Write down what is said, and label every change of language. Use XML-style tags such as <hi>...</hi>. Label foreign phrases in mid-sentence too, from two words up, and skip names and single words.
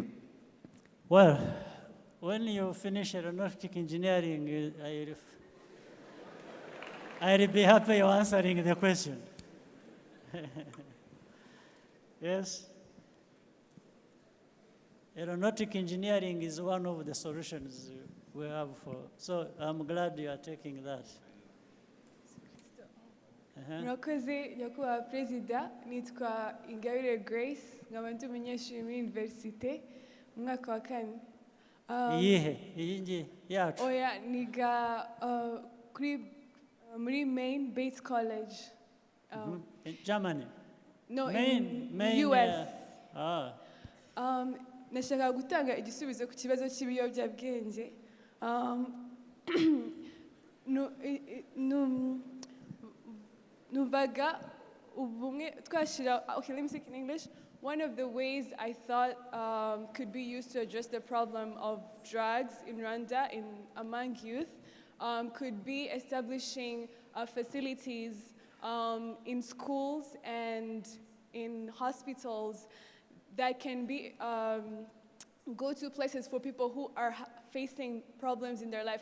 <en>Well, when you finish aeronautic engineering, I'll be happy you're answering the question. Yes. Aeronautic engineering is one of the solutions we have for, so I'm glad you are taking that.</en> <rw>Murakoze nyakubahwa perezida, nitwa Ingabire Grace, nkaba ndi umunyeshuri muri universite mu mwaka wa 4. Iyi ngiyi yacu? Oya, niga muri Maine Bates College.</rw> <en>In Germany? No, Maine, in US. Ah.</en> <rw>Nashaka gutanga igisubizo ku kibazo cy'ibiyobyabwenge. Nuvaga ubumwe twashira,</rw> <en>okay, let me speak in English. One of the ways I thought could be used to address the problem of drugs in Rwanda among youth could be establishing facilities in schools and in hospitals that can be go-to places for people who are facing problems in their life.</en>